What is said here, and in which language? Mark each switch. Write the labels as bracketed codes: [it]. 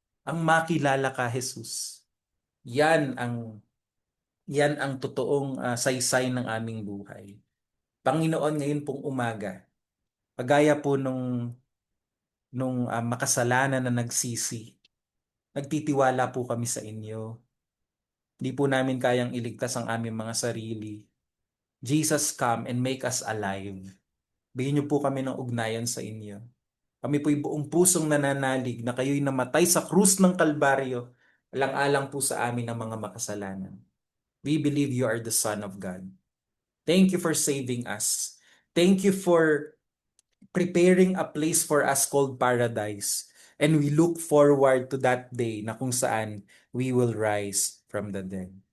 [tl] Ang makilala ka, Jesus. Yan ang yan ang totoong saysay ng aming buhay. Panginoon, ngayon pong umaga, kagaya po nung makasalanan na nagsisi, nagtitiwala po kami sa inyo. Hindi po namin kayang iligtas ang aming mga sarili. [en] Jesus, come and make us alive. [tl] Bigyan niyo po kami ng ugnayan sa inyo. Kami po'y buong pusong nananalig na kayo'y namatay sa krus ng Kalbaryo, alang-alang po sa amin ang mga makasalanan. [en] We believe you are the Son of God. Thank you for saving us. Thank you for preparing a place for us called paradise. And we look forward to that day [tl] na kung saan [en] we will rise from the dead.